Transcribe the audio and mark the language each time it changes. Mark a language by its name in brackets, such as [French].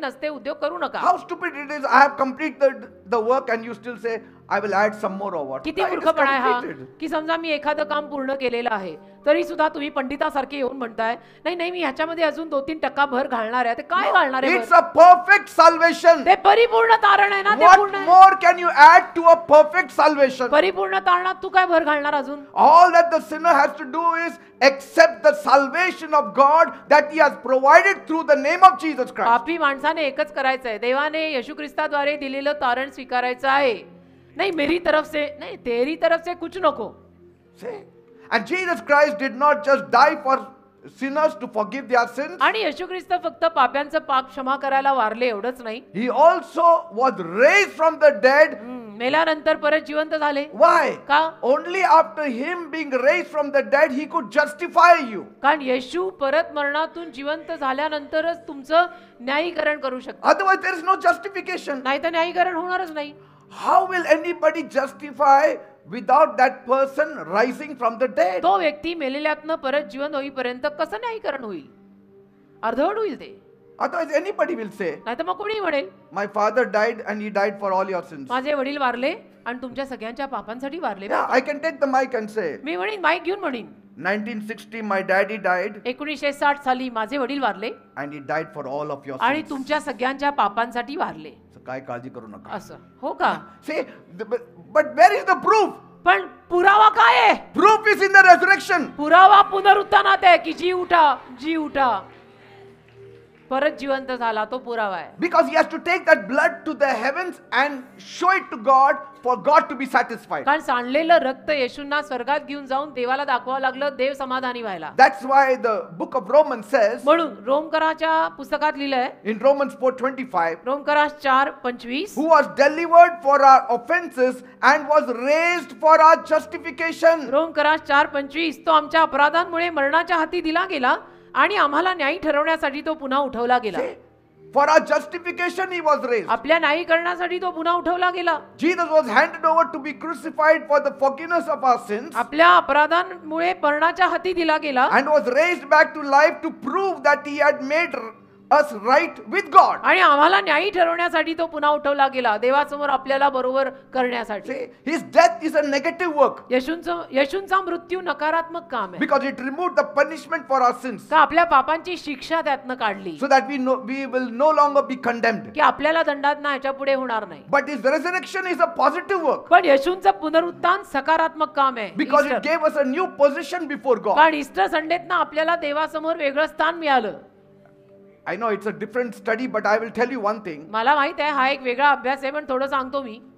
[Marathi] नसते उद्योग करू नका. [English] How stupid it is. I have completed the work and you still say, I will add some more or what? [Marathi] किती [English] It is [Marathi] मूर्खपणा आहे हा, [English] completed. [Marathi] की समजा मी एखादं काम पूर्ण केलेलं आहे तरी सुद्धा तुम्ही पंडितासारखे येऊन म्हणताय नाही नाही मी ह्याच्यामध्ये अजून 2-3% भर घालणार आहे. ते काय घालणार आहे? [English] It's a perfect salvation. [Marathi] ते परिपूर्ण तारण आहे ना. ते [English] What [Marathi] पूर्ण आहे. [English] more can you add to a perfect salvation? [Marathi] परिपूर्ण तारणात तू काय भर घालणार अजून? [English] All that the sinner has to do is accept the salvation of God that he has provided through the name of Jesus Christ. [Marathi] पापी माणसाने एकच करायचं आहे, देवाने येशू ख्रिस्ताद्वारे दिलेलं तारण स्वीकारायचं आहे. नाही [Hindi] मेरी तरफ से नाही, तेरी तरफ से कुछ [Marathi] नको. [English] See? And Jesus Christ did not just die for sinners to forgive their sins. [Marathi] आणि येशू ख्रिस्त फक्त पाप्यांचं पाप क्षमा करायला वारले एवढंच नाही, [English] He also was raised from the dead. [Marathi] मेल्यानंतर परत जिवंत झाले. [English] Why? [Marathi] का? [English] Only after him being raised from the dead he could justify you. [Marathi] कारण येशू परत मरणातून जिवंत झाल्यानंतरच तुमचं न्यायीकरण करू शकतो. [English] Otherwise there is no justification. [Marathi] नाही तर न्यायीकरण होणारच नाही. [English] How will anybody justify without that person rising from the dead? [Marathi] तो व्यक्ती मेलेल्यातनं परत जिवंत होईपर्यंत कसं न्यायीकरण होईल? अर्धवट होईल ते. [English] Otherwise anybody will say, [Marathi] नाही तर मग कोणी म्हणेल [English] my father died and he died for all your sins. [Marathi] माझे वडील वारले आणि तुमच्या सगळ्यांच्या पापांसाठी वारले. [English] Yeah, I can take the mic and say, [Marathi] मी म्हणेन, माईक घेऊन म्हणेन, [English] 1960 my daddy died [Marathi] 1960 साली माझे वडील वारले [English] and he died for all of your [Marathi] आणि [English] sins. [Marathi] तुमच्या सगळ्यांच्या पापांसाठी वारले. So, काय काळजी करू नका. असं हो का? [English] See, but where is the proof? [Marathi] पण पुरावा काय आहे? [English] Proof is in the resurrection. [Marathi] पुरावा पुनरुत्थानात आहे की जी उठा, जी उठा. परत जिवंत झाला तो पुरावा आहे. [English] Because he has to take that blood to the heavens and show it to God for God to be satisfied. [Marathi] कारण सांडलेलं रक्त येशूंना स्वर्गात घेऊन जाऊन देवाला दाखवावं लागलं, देव समाधानी व्हायला. [English] That's why the book of Romans says [Marathi] म्हणून रोमकराच्या पुस्तकात लिहिलंय, [English] in Romans 4:25, [Marathi] रोमकरा 4:25, [English] who was delivered for our offenses and was raised for our justification. [Marathi] रोमकरा 4:25, तो आमच्या अपराधांमुळे मरणाच्या हाती दिला गेला आणि आम्हाला न्यायी ठरवण्यासाठी तो पुन्हा उठवला गेला. [English] See? For our justification he was raised. [Marathi] आपल्या न्यायीकरणासाठी तो पुन्हा उठवला गेला. [English] Jesus was handed over to be crucified for the forgiveness of our sins [Marathi] आपल्या अपराधांमुळे मरणाच्या हाती दिला गेला [English] and was raised back to life to prove that he had made us right with God. [Marathi] आणि आम्हाला न्यायी ठरवण्यासाठी तो पुन्हा उठवला गेला, देवासमोर आपल्याला बरोबर करण्यासाठी. [English] See, his death is a negative work [Marathi] येशूंचा मृत्यू नकारात्मक काम आहे, [English] because it removed the punishment for our sins [Marathi] का आपल्या पापांची शिक्षा त्यातनं काढली, [English] so that we will no longer be condemned. [Marathi] की आपल्याला दंडात ह्याच्या पुढे होणार नाही. [English] But his resurrection is a positive work [Marathi] पण येशूंचं पुनरुत्थान सकारात्मक काम आहे, [English] because Easter. it gave us a new position before God. [Marathi] कारण ईस्टर संडेतनं आपल्याला देवासमोर वेगळं स्थान मिळालं. [English] I know it's a different study, but I will tell you one thing. [Marathi] मला माहित आहे हा एक वेगळा अभ्यास आहे, पण थोडं सांगतो मी.